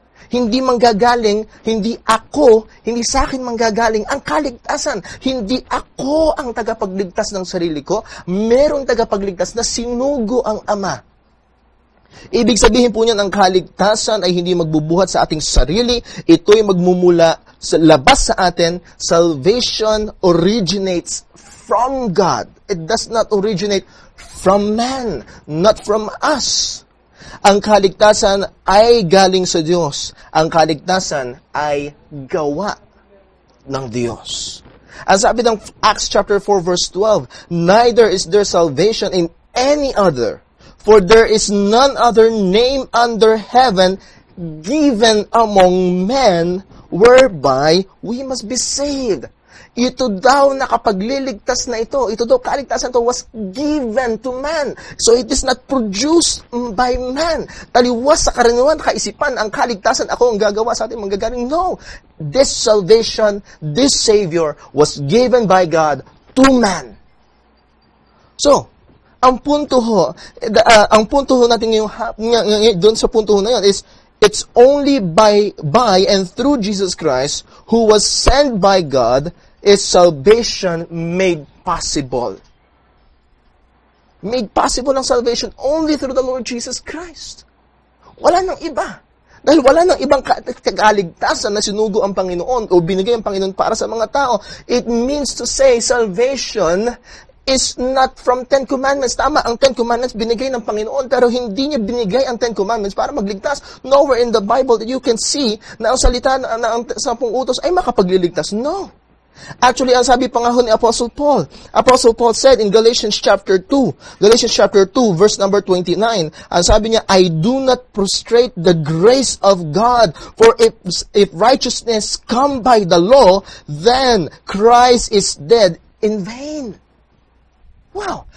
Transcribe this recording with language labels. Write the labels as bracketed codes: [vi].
[tl] Hindi manggagaling, hindi ako, hindi sa akin manggagaling ang kaligtasan. Hindi ako ang tagapagligtas ng sarili ko. Merong tagapagligtas na sinugo ang Ama. Ibig sabihin po niyan, ang kaligtasan ay hindi magbubuhat sa ating sarili. Ito'y magmumula sa labas sa atin. [en] Salvation originates from God. It does not originate from man, not from us. [tl] Ang kaligtasan ay galing sa Diyos. Ang kaligtasan ay gawa ng Diyos. Ang sabi ng [en] Acts chapter 4 verse 12, neither is there salvation in any other, for there is none other name under heaven given among men whereby we must be saved. [tl] Ito daw nakapagliligtas na ito. Ito daw kaligtasan to [en] was given to man. So it is not produced by man. [tl] Taliwas sa karaniwan kaisipan ang kaligtasan ako ang gagawa sa ating manggagaling. [en] No. This salvation, this Savior was given by God to man. [tl] So, ang punto ho natin doon sa punto ho na yun is, [en] it's only by and through Jesus Christ, who was sent by God, is salvation made possible. Made possible [tl] ang [en] salvation only through the Lord Jesus Christ. [tl] Wala nang iba. Dahil wala nang ibang kaligtasan na sinugo ang Panginoon o binigay ang Panginoon para sa mga tao. [en] It means to say salvation is not from Ten Commandments. [tl] Tama, ang Ten Commandments binigay ng Panginoon, pero hindi niya binigay ang Ten Commandments para magligtas. [en] Nowhere in the Bible that you can see [tl] na ang salita na ang 10 utos ay makapagliligtas. [en] No. Actually, [tl] ang sabi pa nga ni [en] Apostle Paul said in Galatians chapter 2, verse number 29, [tl] ang sabi niya, [en] I do not prostrate the grace of God, for if righteousness come by the law, then Christ is dead in vain. Wow!